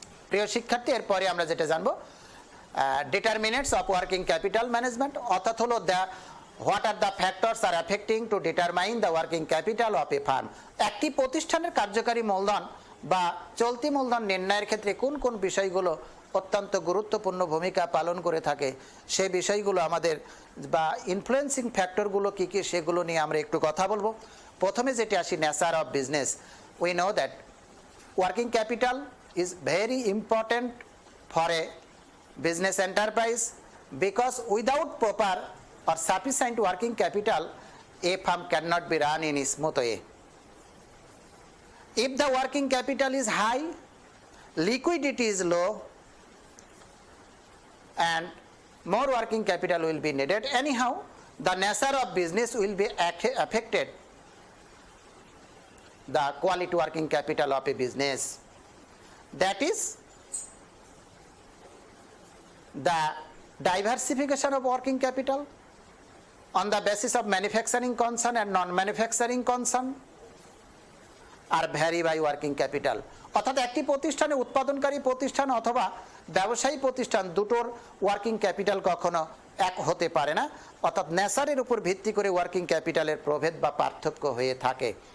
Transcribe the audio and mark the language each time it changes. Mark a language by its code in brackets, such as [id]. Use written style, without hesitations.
[bn] প্রিয় শিক্ষার্থী, এরপরে আমরা যেটা জানবো [en] Determinants of working capital management, অর্থাৎ হলো what are the factors are affecting to determine the working capital of a firm. [bn] একটি প্রতিষ্ঠানের কার্যকারী মূলধন বা চলতি মূলধন নির্ণয়ের ক্ষেত্রে কোন কোন বিষয়গুলো অত্যন্ত গুরুত্বপূর্ণ ভূমিকা পালন করে থাকে সেই বিষয়গুলো আমাদের বা ইনফ্লুয়েন্সিং ফ্যাক্টরগুলো কী কী সেগুলো নিয়ে আমরা একটু কথা বলবো। প্রথমে যেটি আসি nature of business. [en] We know that working capital is very important for a business enterprise because without proper or sufficient working capital a firm cannot be run in a smooth way. If the working capital is high, liquidity is low and more working capital will be needed. Anyhow, the nature of business will be affected the quality working capital of a business. That is the diversification of working capital on the basis of manufacturing concern and non-manufacturing concern are vary by working capital. [bn] অর্থাৎ একটি প্রতিষ্ঠানে উৎপাদনকারী প্রতিষ্ঠান অথবা ব্যবসায়ী প্রতিষ্ঠান দুটোর working capital কখনো এক হতে পারে না, অর্থাৎ নেচারের উপর ভিত্তি করে ওয়ার্কিং ক্যাপিটালের প্রভেদ বা পার্থক্য হয়ে থাকে।